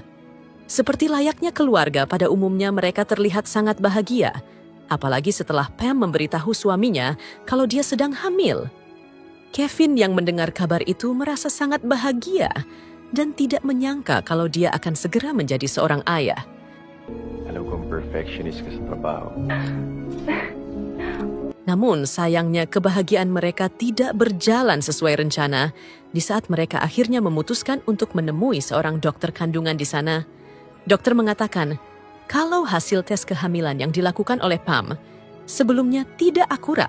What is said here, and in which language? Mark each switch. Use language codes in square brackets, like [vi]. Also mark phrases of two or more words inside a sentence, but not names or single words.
[id] Seperti layaknya keluarga, pada umumnya mereka terlihat sangat bahagia. Apalagi setelah Pam memberitahu suaminya kalau dia sedang hamil. Kevin yang mendengar kabar itu merasa sangat bahagia dan tidak menyangka kalau dia akan segera menjadi seorang ayah. [tl] Alam kong perfectionist ka sa trabaho. [id] Namun sayangnya kebahagiaan mereka tidak berjalan sesuai rencana di saat mereka akhirnya memutuskan untuk menemui seorang dokter kandungan di sana. Dokter mengatakan kalau hasil tes kehamilan yang dilakukan oleh Pam sebelumnya tidak akurat.